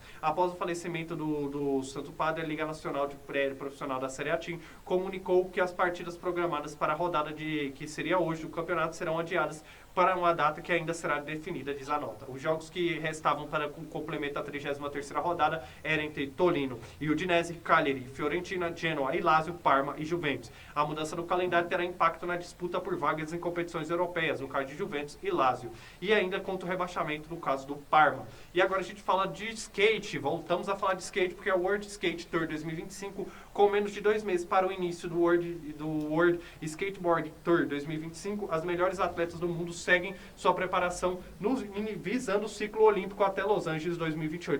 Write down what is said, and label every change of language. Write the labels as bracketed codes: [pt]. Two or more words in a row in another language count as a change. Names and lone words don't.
[pt] Após o falecimento do Santo Padre, a Liga Nacional de Profissional da Série A Team comunicou que as partidas programadas para a rodada que seria hoje do campeonato serão adiadas para uma data que ainda será definida, diz a nota. Os jogos que restavam para o complemento da 33ª rodada eram entre Torino e Udinese, Cagliari, Fiorentina, Genoa e Lazio, Parma e Juventus. A mudança do calendário terá impacto na disputa por vagas em competições europeias, no caso de Juventus e Lazio, e ainda contra o rebaixamento no caso do Parma. E agora a gente fala de skate, voltamos a falar de skate porque é o World Skate Tour 2025, com menos de 2 meses para o início do World Skateboard Tour 2025, as melhores atletas do mundo seguem sua preparação visando o ciclo olímpico até Los Angeles 2028.